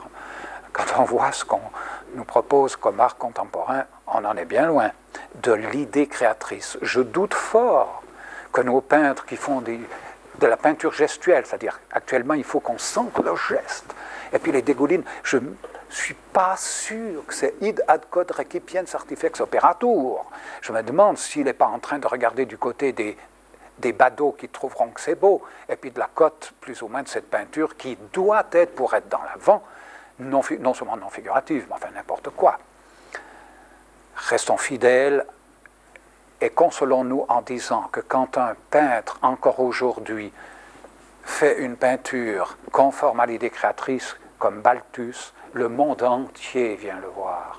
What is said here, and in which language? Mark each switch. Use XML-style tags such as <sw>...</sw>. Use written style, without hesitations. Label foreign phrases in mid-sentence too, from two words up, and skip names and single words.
<fr>Quand on voit ce qu'on nous propose comme art contemporain, on en est bien loin de l'idée créatrice. Je doute fort que nos peintres qui font de la peinture gestuelle, c'est-à-dire actuellement il faut qu'on sente le geste, et puis les dégoulines, je ne suis pas sûr que c'est</fr> <la>id ad quod recipiens artifex operatur.</la> <fr>Je me demande s'il n'est pas en train de regarder du côté des badauds qui trouveront que c'est beau, et puis de la cote plus ou moins de cette peinture qui doit être, pour être dans l'avant, non seulement non figurative, mais enfin n'importe quoi. Restons fidèles et consolons-nous en disant que quand un peintre, encore aujourd'hui, fait une peinture conforme à l'idée créatrice, comme Balthus, le monde entier vient le voir.</fr>